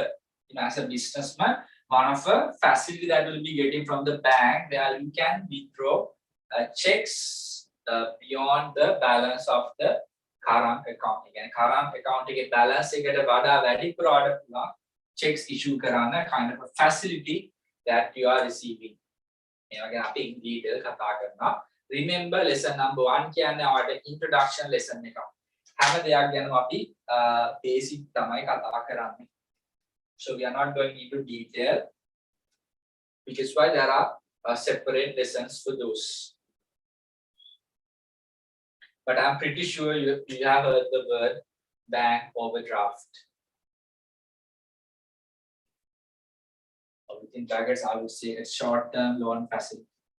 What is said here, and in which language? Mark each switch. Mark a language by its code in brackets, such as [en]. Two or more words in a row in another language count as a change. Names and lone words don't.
[en] As a businessman, one of a facility that will be getting from the bank where you can withdraw checks beyond the balance of the current account. Again, current account balance [si] එකට වඩා වැඩි [en] product checks issue කරන kind of a facility that you are receiving. In detail remember lesson number 1 [si] කියන්නේ ඔයාලට [en] introduction lesson එකක්. [si] හැම දෙයක් ගැනම අපි basic තමයි කතා කරන්නේ. [en] So we are not going into detail, which is why there are separate lessons for those. But I'm pretty sure you have heard the word bank overdraft. Or within brackets, I would say a short-term loan facility.